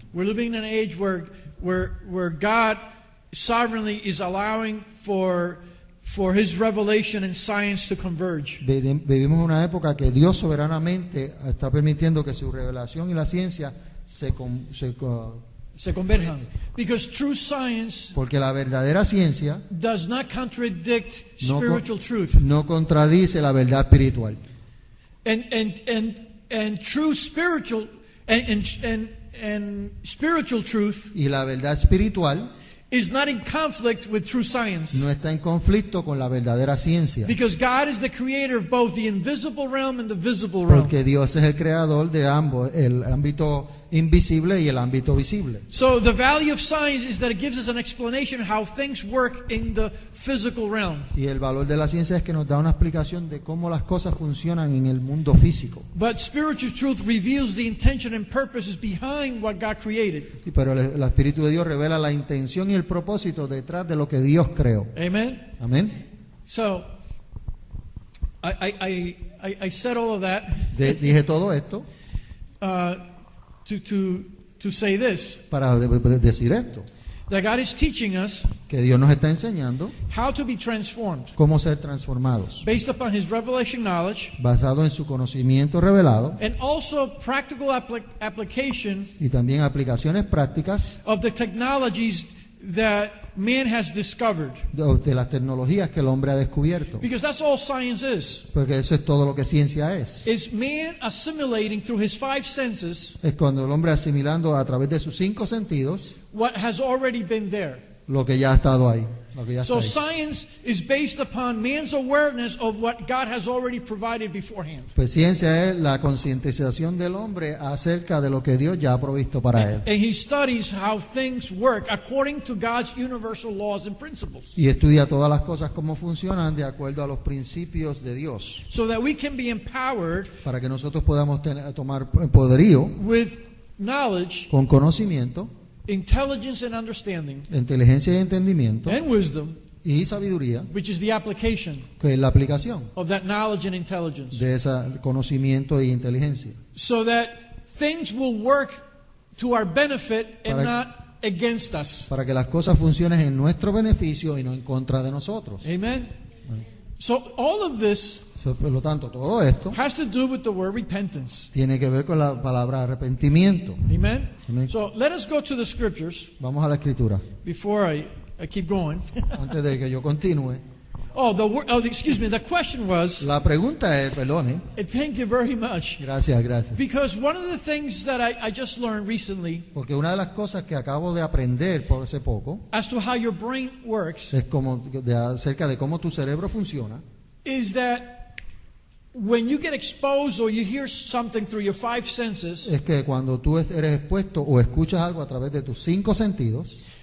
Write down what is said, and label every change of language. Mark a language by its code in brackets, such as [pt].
[en] we're living in an age where God sovereignly is allowing for for His revelation and science to converge. [es] Vivimos una época que Dios soberanamente está permitiendo que su revelación y la ciencia se converjan. [en] Because true science [es] porque la verdadera ciencia [en] does not contradict [es] no, [en] spiritual truth. [es] no contradice la verdad espiritual. [en] And true spiritual and spiritual truth [es] Y la verdad espiritual [en] is not in conflict with true science. [es] no está en conflicto con la verdadera ciencia. [en] Because God is the creator of both the invisible realm and the visible realm. [es] Porque Dios es el creador de ambos, el ámbito invisible y el ámbito visible. [en] So the value of science is that it gives us an explanation of how things work in the physical realm. [es] Y el valor de la ciencia es que nos da una explicación de cómo las cosas funcionan en el mundo físico. [en] But spiritual truth reveals the intention and purposes behind what God created. [es] Pero el Espíritu de Dios revela la intención y el propósito detrás de lo que Dios creó. [en] Amen. [es] Amén. [en] So I said all of that [es] Dije todo esto [en] to say this, [es] para decir esto, [en] that God is teaching us [es] que Dios nos está enseñando [en] how to be transformed [es] cómo ser transformados, [en] based upon His revelation knowledge [es] basado en su conocimiento revelado [en] and also practical application [es] y también aplicaciones prácticas [en] of the technologies that man has discovered. [es] de las tecnologías que el hombre ha descubierto. [en] Because that's all science is. [es] Porque eso es todo lo que ciencia es. [en] Is man assimilating through his five senses [es] Es cuando el hombre asimilando a través de sus 5 sentidos [en] what has already been there. [es] lo que ya ha estado ahí. Lo que ya está [en] So [es] ahí. [en] science is based upon man's awareness of what God has already provided beforehand. [es] Pues ciencia es la concientización del hombre acerca de lo que Dios ya ha provisto para él. [en] And he studies how things work according to God's universal laws and principles. [es] Y estudia todas las cosas cómo funcionan de acuerdo a los principios de Dios. [en] So that we can be empowered [es] Para que nosotros podamos tomar poderío [en] with knowledge, [es] con conocimiento, [en] intelligence and understanding, [es] inteligencia y entendimiento [en] and wisdom, [es] y sabiduría, [en] which is the application [es] que es la aplicación [en] of that knowledge and intelligence. [es] de ese conocimiento y inteligencia. [en] So that things will work to our benefit and [es] Para- [en] not against us. [es] Para que las cosas funcionen en nuestro beneficio y no en contra de nosotros. [en] Amen. So all of this [es] Por lo tanto, todo esto [en] has to do with the word repentance. [es] tiene que ver con la palabra arrepentimiento. [en] Amen. [es] Amen. [en] So let us go to the scriptures [es] Vamos a la escritura. [en] before I keep going. [es] Antes de que yo continúe. [en] Excuse me. The question was, [es] La pregunta es, perdone. [en] thank you very much. [es] Gracias. [en] Because one of the things that I just learned recently [es] Porque una de las cosas que acabo de aprender por hace poco [en] as to how your brain works [es] es acerca de cómo tu cerebro funciona. [en] is that when you get exposed or you hear something through your five senses, [es] Es que cuando tú eres expuesto o escuchas algo a través de tus 5 sentidos,